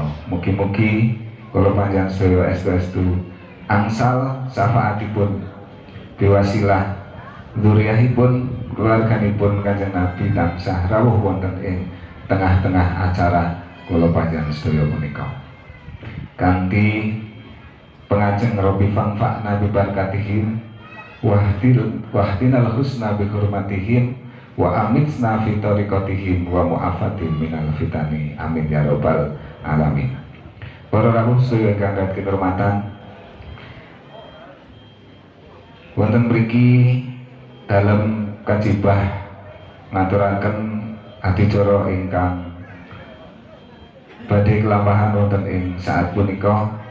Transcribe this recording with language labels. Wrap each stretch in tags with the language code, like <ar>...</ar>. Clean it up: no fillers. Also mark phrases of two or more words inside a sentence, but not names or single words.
<jv>Mugi-mugi kula panjenengan sedaya estu-estu angsal syafaatipun biwasilah dzurriyyahipun keluarganipun Kanjeng Nabi tansah rawuh wonten ing tengah-tengah acara kula panjenengan sedaya punika. Kanthi pengajeng</jv> <ar>ربي فانفعنا ببركاتهم واهدنا الحسنى بحرمتهم وأمتنا في طريقتهم ومعافاة من الفتن آمين يا رب العالمين.</ar> <jv>Para rawuh sedaya ingkang dhateng kinurmatan, wonten mriki dalem kajibah ngaturaken adicara ingkang badhe kelampahan wonten ing saat punika.</jv>